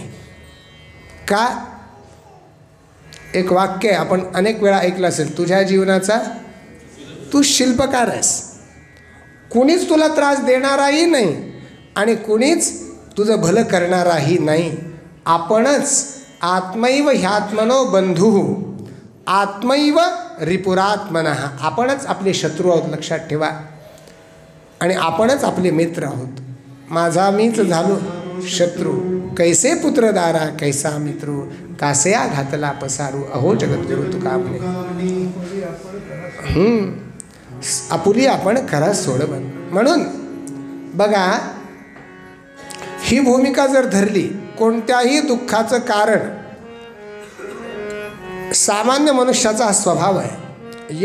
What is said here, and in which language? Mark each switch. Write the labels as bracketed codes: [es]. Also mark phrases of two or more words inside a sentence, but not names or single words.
[mr] का? एक वाक्य आहे, आपण अनेक वेळा ऐकलं असेल, तुझ्या जीवनाचा तू शिल्पकार आहेस. कुणीच तुला त्रास देणाराही नाही आणि कुणीच तुझं भलं करणाराही नाही. [sa] आपणच आत्मैव ह्यात्मनो बंधू आत्मैव रिपुरात्मनः. [mr] आपणच आपले शत्रू आहोत, लक्षात ठेवा. आणि आपणच आपले मित्र आहोत. माझा मीच झालो शत्रू, कैसे पुत्रदारा कैसा मित्रू, कासया घातला पसारू, अहो जगद्गुरु तुका म्हणे. आपुली आपण करा सोडबन. म्हणून बघा, ही भूमिका जर धरली, कोणत्याही दुःखाचं कारण सामान्य मनुष्याचा हा स्वभाव आहे.